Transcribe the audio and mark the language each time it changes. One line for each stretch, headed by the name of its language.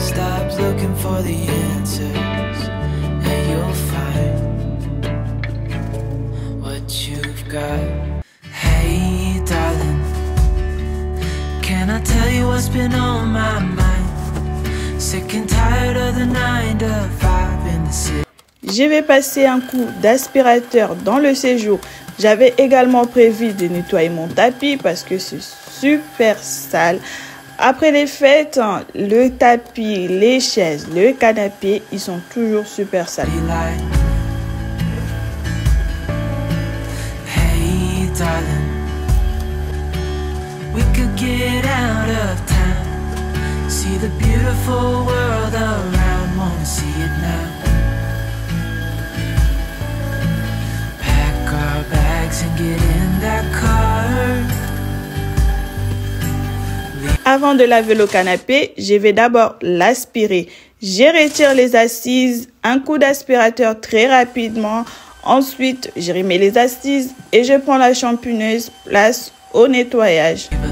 English: Stop looking for the answers, and you'll find what you've got. Hey darling, can I tell you what's been on my mind? Sick and tired of the 9 to 5 in the city.
French: Je vais passer un coup d'aspirateur dans le séjour. J'avais également prévu de nettoyer mon tapis parce que c'est super sale. Après les fêtes, le tapis, les chaises, le canapé, ils sont toujours super sales.
English: Hey darling, we could get out of town, see the beautiful world around, wanna see it now. Pack our bags and get in that car.
French: Avant de laver le canapé, je vais d'abord l'aspirer. Je retire les assises, un coup d'aspirateur très rapidement. Ensuite, je remets les assises et je prends la champigneuse, place au nettoyage.